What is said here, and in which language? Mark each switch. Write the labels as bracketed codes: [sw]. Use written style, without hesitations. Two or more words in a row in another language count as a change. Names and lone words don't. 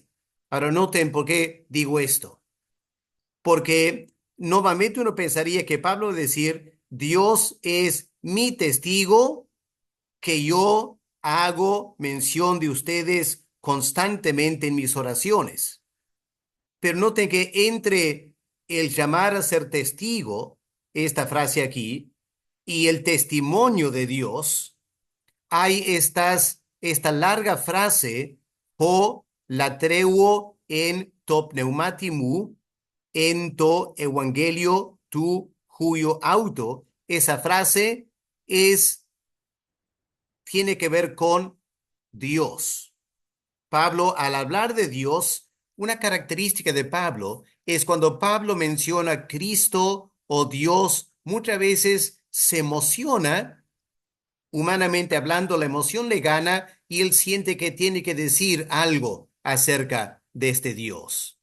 [es] Ahora noten por qué digo esto. Porque nuevamente uno pensaría que Pablo decir, Dios es mi testigo, que yo hago mención de ustedes constantemente en mis oraciones. Pero noten que entre el llamar a ser testigo, esta frase aquí, y el testimonio de Dios, hay esta larga frase, [el] ᾧ λατρεύω ἐν τῷ πνεύματί μου, ἐν τῷ εὐαγγελίῳ τοῦ υἱοῦ αὐτοῦ. [es] Esa frase tiene que ver con Dios. Pablo, al hablar de Dios, una característica de Pablo es cuando Pablo menciona a Cristo o Dios, muchas veces se emociona, humanamente hablando, la emoción le gana y él siente que tiene que decir algo acerca de este Dios.